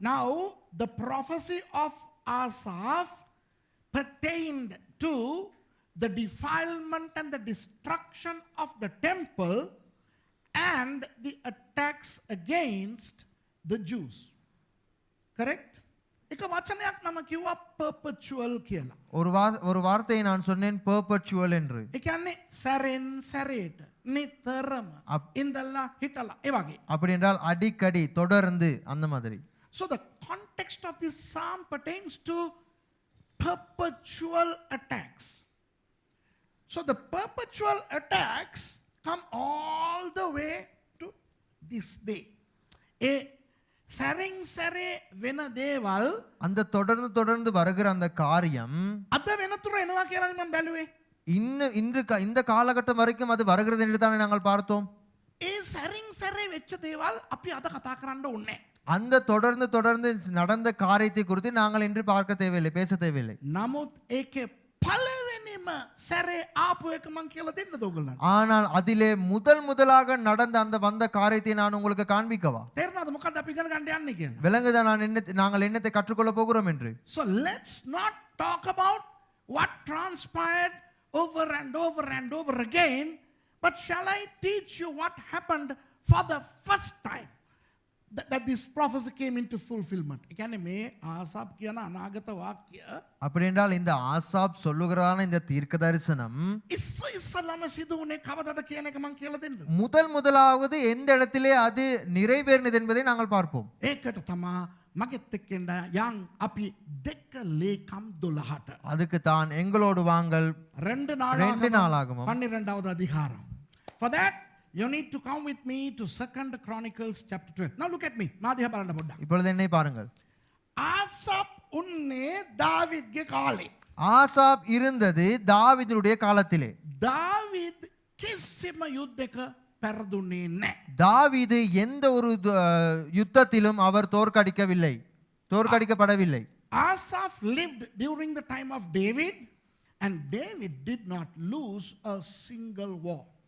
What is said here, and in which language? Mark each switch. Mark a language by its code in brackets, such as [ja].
[en] Now the prophecy of Asaph pertained to the defilement and the destruction of the temple and the attacks against the Jews. Correct? [si] එක වචනයක් මම කිව්වා perpetual කියලා. [ta] ஒரு வார்த்தையை நான் சொன்னேன் perpetual என்று. [si] ඒ කියන්නේ සැරෙන් සැරේට නිතරම ඉඳලා හිටලා ඒ වගේ. [ta] அப்படி என்றால் அடிக்கடி தொடர்ந்து அந்த மாதிரி. [en] So the context of this psalm pertains to perpetual attacks. So the perpetual attacks come all the way to this day. [si] ඒ සැරින් සැරේ වෙන දේවල් [ta] அந்த தொடர்ந்து தொடர்ந்து வருகிற அந்த காரியம் [si] අද වෙනතුරු එනවා කියලා මම බැලුවේ. [ta] இந்த காலகட்டம் வரைக்கும் அது வருகிறது என்று தானே நாங்கள் பார்த்தோம். [si] ඒ සැරින් සැරේ වෙච්ච දේවල් අපි අද කතා කරන්න ඕනේ. [ta] அந்த தொடர்ந்து தொடர்ந்து நடந்த காரியத்தை குறித்து நாங்கள் இன்று பார்க்க தேவையில்லை, பேச தேவையில்லை. [si] නමුත් ඒකේ පළවෙනිම සැරේ ආපු එක මං කියලා දෙන්නද ඔයගොල්ලන්ට? [ta] ஆனால் அதிலே முதலாக நடந்த அந்த வந்த காரியத்தை நான் உங்களுக்கு காண்பிக்கவா? [si] තේරෙනවද මොකද්ද අපි ඉගෙන ගන්න යන්නේ කියලා? [ta] விளங்குதா நாங்கள் என்னத்தை கற்றுக்கொள்ள போகிறோம் என்று? [en] So let's not talk about what transpired over and over and over again, but shall I teach you what happened for the first time that this prophecy came into fulfillment? [si] ඒ කියන්නේ මේ ආසාප් කියන අනාගත වාක්‍ය [ta] அப்படி என்றால் இந்த ஆசாப் சொல்லுகிறான இந்த தீர்க்க தரிசனம் [si] ඉස්සෙල්ලාම සිදු වුණේ කවදද කියන එක මම කියලා දෙන්නද? [ta] முதலாவது எந்த இடத்திலே அது நிறைவேறினது என்பதை நாங்கள் பார்ப்போம். [si] ඒකට තමා මගෙත් එක්කෙන්ද යන් අපි දෙක ලේකම් 12ට [ta] அதுக்கு தான் எங்களோடு வாங்கள் ரெண்டு 2 நாளாகமம் 12வது அதிகாரம். [en] For that you need to come with me to 2 Chronicles chapter 12. Now look at me. [si] මාදිහා බලන්න පොඩ්ඩක්. [ta] இப்பொழுது என்னை பாருங்கள். [si] ආසප් උන්නේ දාවිද්ගේ කාලේ. [ta] ஆசாப் இருந்தது தாவீதுடைய காலத்திலே. [si] දාවිද් කිසිම යුද්ධයක පෙරදුන්නේ නැහැ. [ta] தாவீது எந்த ஒரு யுத்தத்திலும் அவர் தோற்கடிக்கப்படவில்லை. [en] Asaph lived during the time of David, and David did not lose a single war.